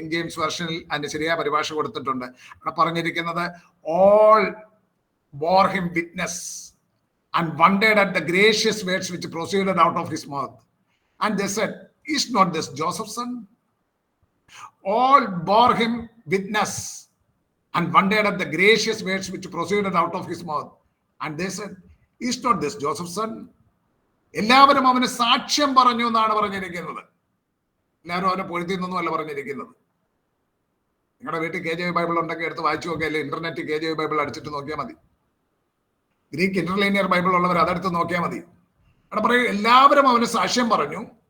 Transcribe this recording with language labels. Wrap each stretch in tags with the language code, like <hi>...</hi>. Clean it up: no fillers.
<ml>King James വെർഷനിൽ അതിന്റെ ശരിയായ പരിഭാഷ കൊടുത്തിട്ടുണ്ട്. അവിടെ പറഞ്ഞിരിക്കുന്നത്</ml> <en>all bore him witness and wondered at the gracious words which proceeded out of his mouth. And they said, is not this Joseph's son? All bore him witness and wondered at the gracious words which proceeded out of his mouth. And they said, is not this Joseph's son?</en> <ml>എല്ലാവരും അവന് സാക്ഷ്യം പറഞ്ഞു എന്നാണ് പറഞ്ഞിരിക്കുന്നത്. എല്ലാവരും അവനെ പൊഴുത്തിന്നൊന്നും അല്ല പറഞ്ഞിരിക്കുന്നത്. നിങ്ങളുടെ വീട്ടിൽ KJV ബൈബിൾ ഉണ്ടെങ്കിൽ എടുത്ത് വായിച്ചു നോക്കിയാൽ, അല്ലെ ഇന്റർനെറ്റ് KJV ബൈബിൾ അടിച്ചിട്ട് നോക്കിയാൽ മതി. ഗ്രീക്ക് ഇന്റർലൈനിയർ ബൈബിൾ ഉള്ളവർ അതെടുത്ത് നോക്കിയാൽ മതി. അവിടെ പറയും എല്ലാവരും അവന് സാക്ഷ്യം പറഞ്ഞു.</ml>